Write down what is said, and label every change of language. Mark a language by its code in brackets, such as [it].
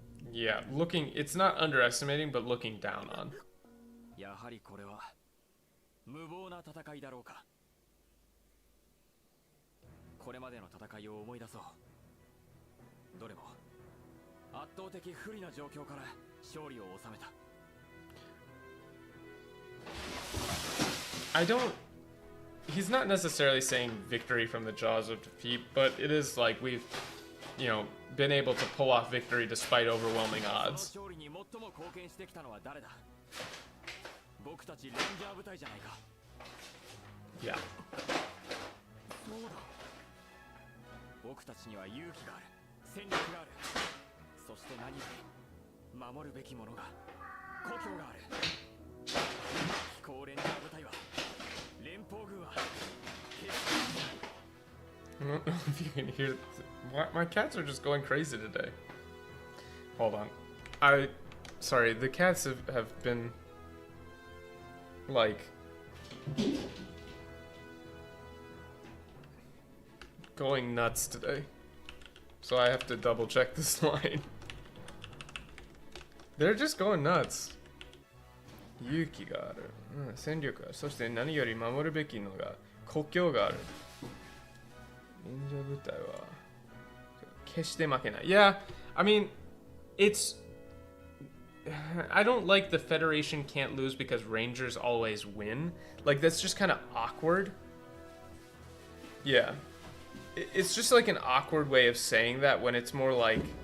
[en] Yeah, looking... It's not underestimating, but looking down on. [ja] やはりこれは無謀な戦いだろうか。これまでの戦いを思い出そう。どれも圧倒的不利な状況から勝利を収めた。 [en] I don't... He's not necessarily saying victory from the jaws of defeat, but it is like we've, you know, been able to pull off victory despite overwhelming odds. [ja] 勝利に最も貢献してきたのは誰だ。僕たちレンジャー部隊じゃないか。 [en] Yeah. [ja] そうだ。僕たちには勇気がある、戦略がある。そして何より守るべきものが故郷がある。飛行レンジャー部隊は連邦軍は。 [en] I don't know if you can hear. My cats are just going crazy today. Hold on. Sorry, the cats have been like going nuts today. So I have to double check this line. They're just going nuts. [ja] 勇気がある。戦力がある。そして何より守るべきのが国境がある。レンジャー部隊は決して負けない。 [en] Yeah, I mean, it's... I don't like the Federation can't lose because Rangers always win. Like, that's just kind of awkward. Yeah. It's just like an awkward way of saying that when it's more like...